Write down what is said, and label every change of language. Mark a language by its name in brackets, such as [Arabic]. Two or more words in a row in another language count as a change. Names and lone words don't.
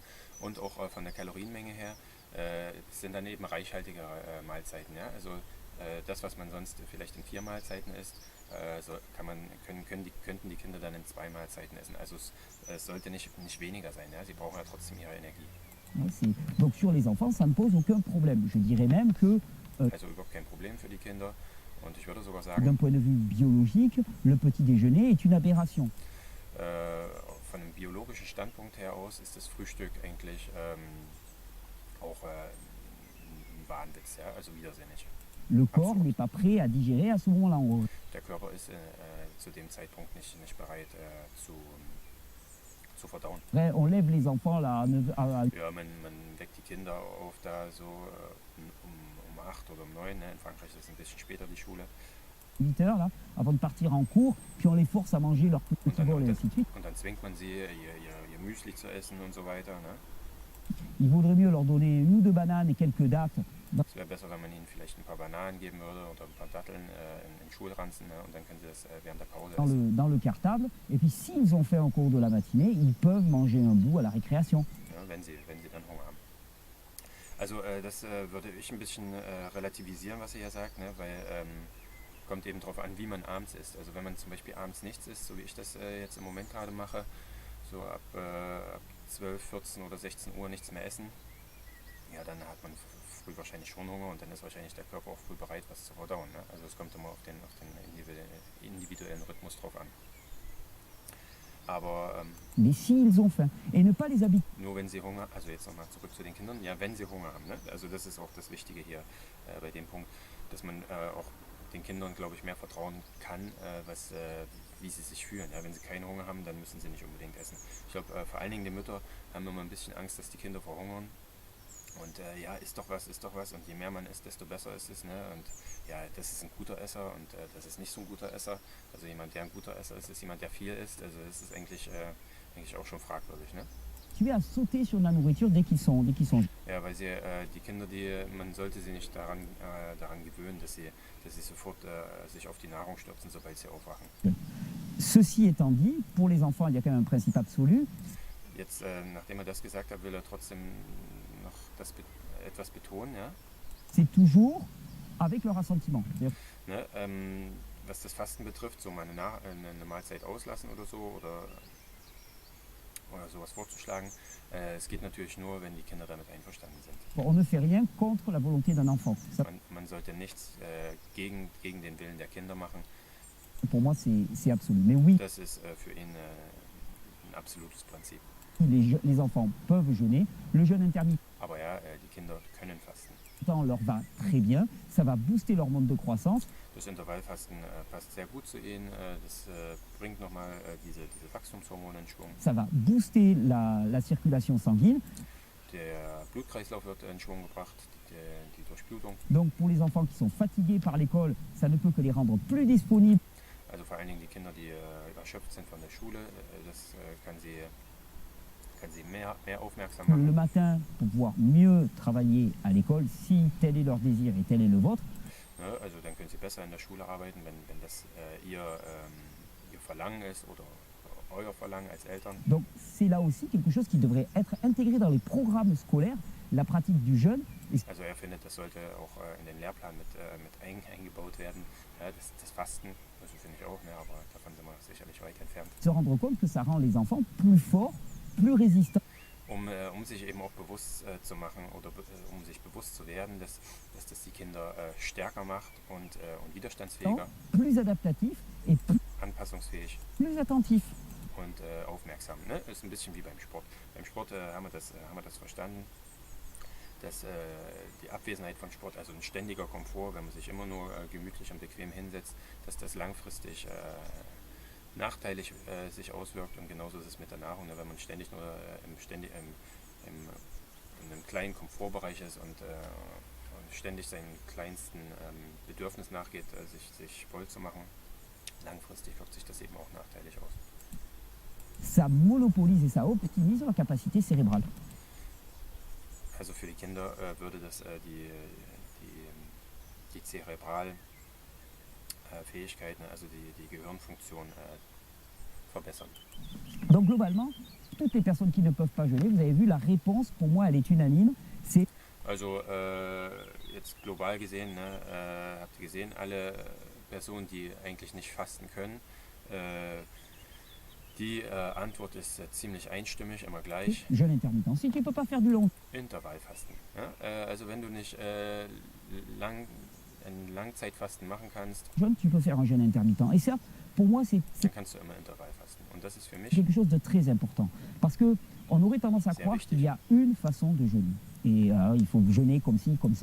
[German] Und auch von der Kalorienmenge her sind dann eben reichhaltige Mahlzeiten. Ja? Also das, was man sonst vielleicht in 4 Mahlzeiten isst, so könnten die Kinder dann in 2 Mahlzeiten essen. Also es sollte nicht weniger sein. Ja? Sie brauchen ja trotzdem ihre Energie. [French] Donc sur les enfants, ça ne pose aucun problème. Je dirais même que, [German] Also überhaupt kein Problem für die Kinder. Und ich würde sogar sagen, [French] d'un point de vue biologique, le petit déjeuner est une aberration. [German] von einem biologischen Standpunkt her aus ist das Frühstück eigentlich auch ein Wahnwitz, ja? Also widersinnig. [French] Le corps [German] Absolut. [French] n'est pas prêt à digérer à ce moment-là. [German] Der Körper ist zu dem Zeitpunkt nicht bereit zu verdauen. [French] Après, on lève les enfants là, [German] Ja, man weckt die Kinder auf da so um 8 oder um 9. Ne? In Frankreich ist es ein bisschen später die Schule. [French] 8 heures là, avant de partir en cours, puis on les force à manger leur petit [German] Und [French] bol et ainsi de suite. [German] dann zwingt man sie, ihr Müsli zu essen und so weiter. Ne? [French] Il vaudrait mieux leur donner 1 ou 2 bananes et quelques dattes [German] Es wäre besser, wenn man ihnen vielleicht ein paar Bananen geben würde oder ein paar Datteln in Schulranzen, ne? Und dann können sie das während der Pause essen. [French] dans le cartable. Et puis s'ils ont fait un cours de la matinée, ils peuvent manger un bout à la récréation. [German] Ja, wenn sie dann Hunger haben. Also das würde ich ein bisschen relativisieren, was ihr hier sagt, ne? Weil kommt eben darauf an, wie man abends isst. Also wenn man zum Beispiel abends nichts isst, so wie ich das jetzt im Moment gerade mache, so ab 12, 14 oder 16 Uhr nichts mehr essen, ja, dann hat man früh wahrscheinlich schon Hunger und dann ist wahrscheinlich der Körper auch früh bereit, was zu verdauen. Ne? Also es kommt immer auf den individuellen Rhythmus drauf an. Aber [French] Mais s'ils ont faim, et ne pas les habituer. [German] nur wenn sie Hunger, also jetzt nochmal zurück zu den Kindern, ja, wenn sie Hunger haben. Ne? Also das ist auch das Wichtige hier bei dem Punkt, dass man auch den Kindern, glaube ich, mehr vertrauen kann, wie sie sich fühlen. Ja, wenn sie keinen Hunger haben, dann müssen sie nicht unbedingt essen. Ich glaube, vor allen Dingen die Mütter haben immer ein bisschen Angst, dass die Kinder verhungern. Und ja, isst doch was. Und je mehr man isst, desto besser ist es. Ne? Und ja, das ist ein guter Esser und das ist nicht so ein guter Esser. Also jemand, der ein guter Esser ist jemand, der viel isst. Also das ist eigentlich auch schon fragwürdig. Ne? [French] Tu à sauter sur la nourriture dès qu'ils sont. [German] Ja, weil die Kinder, man sollte sie nicht daran gewöhnen, dass sie sofort sich auf die Nahrung stürzen, sobald sie aufwachen. [French] Ceci étant dit, pour les enfants, il y a quand même un principe absolu. [German] Jetzt, nachdem er das gesagt hat, will er trotzdem noch etwas betonen, ja. [French] c'est toujours avec leur assentiment. [German] Ne, was das Fasten betrifft, so mal eine Mahlzeit auslassen oder so oder sowas vorzuschlagen. Es geht natürlich nur, wenn die Kinder damit einverstanden sind. [French] On ne fait rien contre la volonté d'un enfant. Ça, [German] Man sollte nichts gegen den Willen der Kinder machen. [French] pour moi, c'est absolu. Mais oui, [German] Das ist für ihn ein absolutes Prinzip. [French] les enfants peuvent jeûner. Le jeûne intermittent [German] Aber ja, die Kinder können fasten. [French] leur va très bien. Ça va booster l'hormone de croissance. [German] Das Intervallfasten passt sehr gut zu ihnen. Das bringt nochmal diese Wachstumshormone in Schwung. [French] Ça va booster la circulation sanguine. [German] Der Blutkreislauf wird in Schwung gebracht, die Durchblutung. [French] Donc pour les enfants qui sont fatigués par l'école, ça ne peut que les rendre plus disponibles. [German] Also vor allen Dingen die Kinder, die erschöpft sind von der Schule, das kann sie mehr aufmerksam [French] Le [German] machen. [French] matin, pour pouvoir mieux travailler à l'école, si tel est leur désir et tel est le vôtre. [German] Ne? Also dann können sie besser in der Schule arbeiten, wenn das ihr Verlangen ist oder euer Verlangen als Eltern. [French] Donc c'est là aussi quelque chose qui devrait être intégré dans les programmes scolaires, la pratique du jeûne. Et [German] Also er findet, das sollte auch in den Lehrplan mit eingebaut werden. Ja, das Fasten, also finde ich auch, ne? Aber davon sind wir sicherlich weit entfernt. [French] se rendre compte que ça rend les enfants plus forts, plus résistants. [German] Um sich eben auch bewusst zu machen oder um sich bewusst zu werden, dass das die Kinder stärker macht und widerstandsfähiger, [French] Plus adaptatifs et [German] anpassungsfähig [French] plus attentifs. [German] und aufmerksam. Ne? Ist ein bisschen wie beim Sport. Beim Sport haben wir das verstanden, dass die Abwesenheit von Sport, also ein ständiger Komfort, wenn man sich immer nur gemütlich und bequem hinsetzt, dass das langfristig nachteilig sich auswirkt. Und genauso ist es mit der Nahrung, ne? Wenn man ständig nur in einem kleinen Komfortbereich ist und ständig seinen kleinsten Bedürfnis nachgeht, sich voll zu machen, langfristig wirkt sich das eben auch nachteilig aus. [French] Ça monopolise et ça optimise la capacité cérébrale. [German] Also für die Kinder würde das die Zerebralfähigkeiten, also die Gehirnfunktion verbessern. [French] Donc globalement, toutes les personnes qui ne peuvent pas jeûner, vous avez vu, la réponse, pour moi, elle est unanime. C'est [German] Also jetzt global gesehen, ne, habt ihr gesehen, alle Personen, die eigentlich nicht fasten können, die Antwort ist ziemlich einstimmig, immer gleich. [French] jeûne intermittent. Si tu ne peux pas faire du long [German] Intervallfasten. Ja? Also wenn du nicht ein Langzeitfasten machen kannst, [French] jeûne, tu peux faire un jeûne intermittent. Et ça, pour moi, c'est [German] dann kannst du immer Intervallfasten. Und das ist für mich [French] quelque chose de très important. Parce que on aurait tendance à [German] Sehr [French] croire [German] wichtig. [French] qu'il y a une façon de jeûner. Et il faut jeûner comme ci, comme ça.